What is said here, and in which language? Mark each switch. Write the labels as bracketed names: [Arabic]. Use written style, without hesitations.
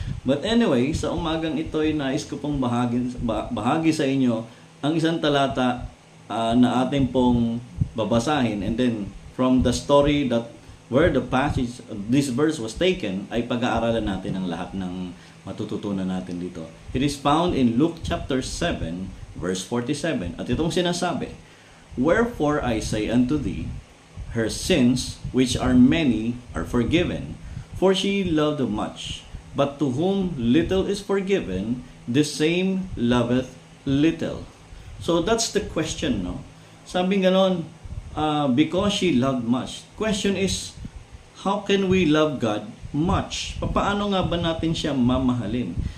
[English] But anyway, [Filipino] sa umagang ito ay nais ko pong bahagi sa inyo ang isang talata na ating pong babasahin, [English] and then from the story that where the passage this verse was taken [Filipino] ay pag-aaralan natin ang lahat ng matututunan natin dito. [English] It is found in Luke chapter 7 verse 47, [Filipino] at itong sinasabi, [English] "Wherefore I say unto thee, her sins, which are many, are forgiven, for she loved much. But to whom little is forgiven, the same loveth little." So that's the question, no? [Filipino] Sabi ganon, [English] because she loved much. Question is, how can we love God much? [Filipino] Paano nga ba natin siya mamahalin?